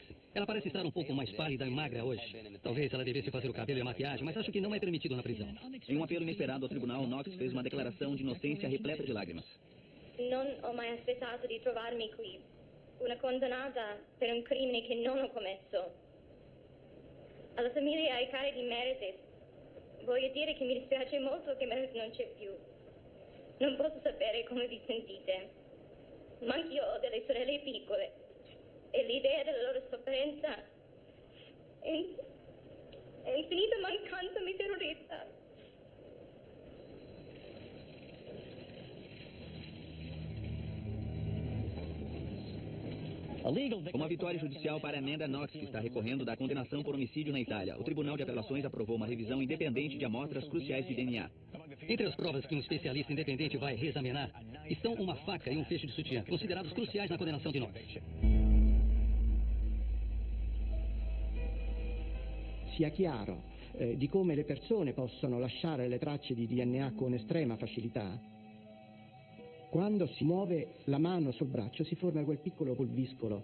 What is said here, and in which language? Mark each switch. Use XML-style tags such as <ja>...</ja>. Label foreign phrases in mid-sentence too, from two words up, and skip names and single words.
<pt>Ela parece estar um pouco mais pálida e magra hoje. Talvez ela devesse fazer o cabelo e a maquiagem, mas acho que não é permitido na prisão. Em um apelo inesperado ao tribunal, Knox fez uma declaração de inocência repleta de lágrimas.</pt> <it>Non ho mai aspettato di trovarmi qui, una condannata per un crimine che non ho commesso. Alla famiglia e ai cari di Meredith, voglio dire che mi dispiace molto che Meredith non c'è più. Non posso sapere come vi sentite, ma anch'io ho delle sorelle piccole e l'idea della loro sofferenza è infinita mancanza mi terrorizza.</it> <pt>Uma vitória judicial para Amanda Knox, que está recorrendo da condenação por homicídio na Itália. O Tribunal de Apelações aprovou uma revisão independente de amostras cruciais de DNA. Entre as provas que um especialista independente vai reexaminar estão uma faca e um feixe de sutiã, considerados cruciais na condenação de Knox.</pt> <it>Sia chiaro di come le persone possono lasciare le tracce di DNA con estrema facilità. Quando si muove la mano sul braccio si forma quel piccolo pulviscolo.</it>